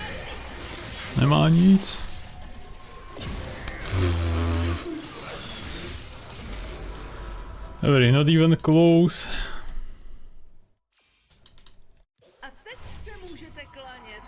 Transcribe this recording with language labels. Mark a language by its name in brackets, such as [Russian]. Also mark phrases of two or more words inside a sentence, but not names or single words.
[Czech] Nemá nic. Dobrý, [English] not even close. [Czech] A teď se můžete klanět.